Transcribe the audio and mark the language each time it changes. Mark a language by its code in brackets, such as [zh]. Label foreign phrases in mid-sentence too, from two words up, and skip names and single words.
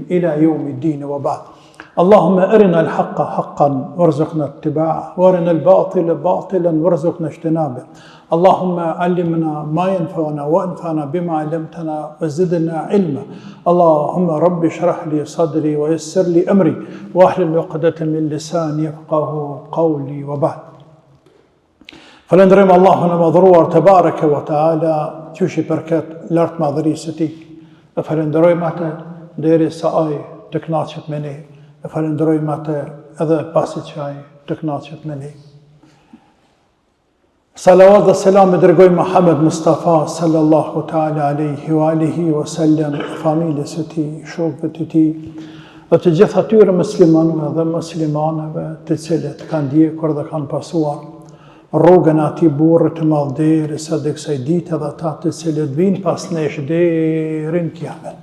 [ar] إلى يوم الدين وبعد اللهم أرنا الحق حقا وارزقنا اتباعه وارنا الباطل باطلا وارزقنا اجتنابه اللهم علمنا ما ينفعنا وانفعنا بما علمتنا وزدنا علما اللهم رب اشرح لي صدري ويسر لي أمري واحلل عقدة من لساني يفقهوا قولي وبعد فلندرم [sq] Allahun e madhruar te bareke ve taala qysh I përket lart madhërisë së tij. E falenderojmë atë derisa ai të kënaqet me ne. E falenderojmë atë edhe pasi që ai të kënaqet me ne. Salavat dhe selam e dërgoj Muhammed Mustafa [ar] صلى الله تعالى عليه وعلى آله وسلم, [sq] familjes së tij, shokëve të tij, dhe të gjithë atyre muslimanëve dhe muslimanëve të cilët kanë ndjekur dhe kanë pasuar rrugën e atij burri të madh derisa dhe kësaj dite dhe ata të cilët vinë pas nesh deri në kiamet.